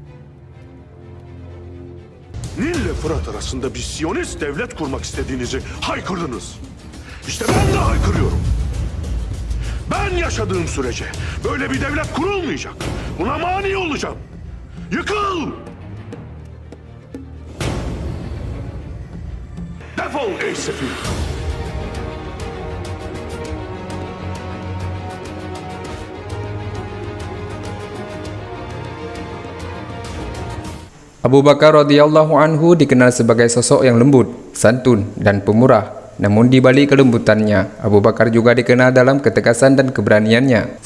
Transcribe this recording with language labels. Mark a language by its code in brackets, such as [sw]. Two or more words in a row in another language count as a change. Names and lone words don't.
[tr] Nil ile Fırat arasında bir Siyonist devlet kurmak istediğinizi haykırdınız. İşte ben de haykırıyorum. Ben yaşadığım sürece böyle bir devlet kurulmayacak. Buna mani olacağım. Yıkıl! Defol ey sefil! [id] Abu Bakar [ar] رضي الله عنه [id] dikenal sebagai sosok yang lembut, santun, dan pemurah. Namun di balik kelembutannya, Abu Bakar juga dikenal dalam ketegasan dan keberaniannya.